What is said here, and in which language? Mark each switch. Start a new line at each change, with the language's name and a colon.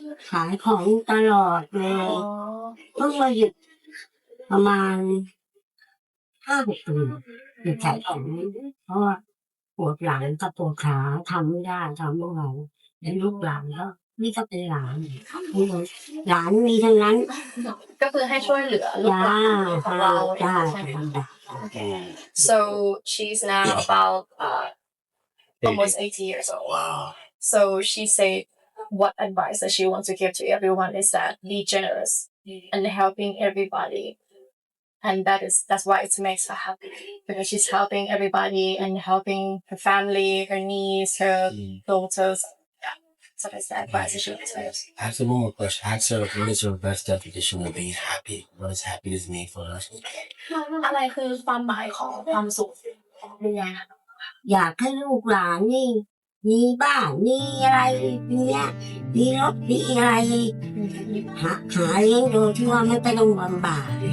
Thai: ขายของตลอดเลยเพิ่งมาหยุดประมาณ5-6 ปีหยุดขายของเพราะว่าปวดหลังกับปวดขาทำไม่ได้ทำไม่ไหวแล้วลูกหลานก็นี่ก็เป็นหลานหลานมีทั้งนั้น ก็คือให้ช่วยเหลือลูกหลานของเรา จ้า
English: So she's now about almost 80 years old. Wow. So she said what advice that she wants to give to everyone is that be generous and helping everybody. And that's why it makes her happy because she's helping everybody and helping her family, her niece, her daughters. Yeah. So that's the advice that she wants to give. Ask her one more question. Ask her what is your best definition of being happy? What does happiness mean for us?
Thai: อะไรคือความหมายของความสุขของเมีย อยากให้ลูกหลานนี่มีบ้านมีอะไรเนี้ยมีรถมีอะไรหาเลี้ยงโดยที่ว่าไม่ต้องลำบาก